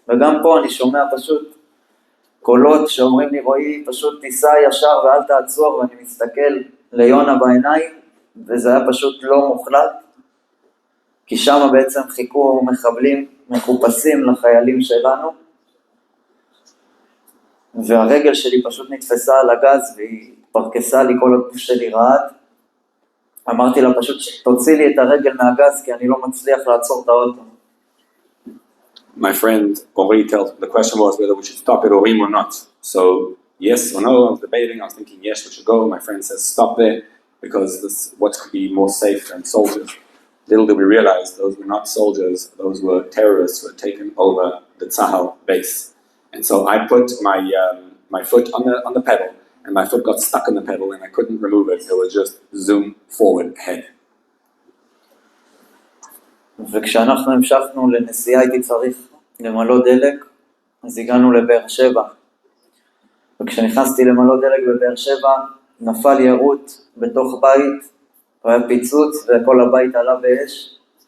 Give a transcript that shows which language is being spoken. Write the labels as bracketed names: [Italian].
[Hebrew] וגם פה אני שומע פשוט קולות שאומרים לי רוי, פשוט תיסע ישר ואל תעצור, ואני מסתכל ליונה בעיניים, וזה היה פשוט לא מוחלט, כי שם בעצם חיכו מחבלים מחופשים לחיילים שלנו, והרגל שלי פשוט נתפסה על הגז והיא פרקסה לי, כל הגוף שלי רעד. אמרתי לה פשוט תוציא לי את הרגל מהגז כי אני לא מצליח לעצור את האוטו. [English] my friend already tells, the question was whether we should stop at Urim or not. So, yes or no, I was debating, I was thinking yes, we should go. My friend says stop there, because what could be more safe than soldiers? Little did we realize, those were not soldiers, those were terrorists who had taken over the Tzahal base. And so I put my foot on the pedal, and my foot got stuck in the pedal, and I couldn't remove it. It was just zoom forward ahead. [Hebrew] וכשאנחנו המשכנו לנסיעה הייתי צריך למלא דלק, אז הגענו לבאר שבע. וכשנכנסתי למלא דלק בבאר שבע, נפל ירות בתוך בית, והיה פיצוץ וכל הבית עלה באש.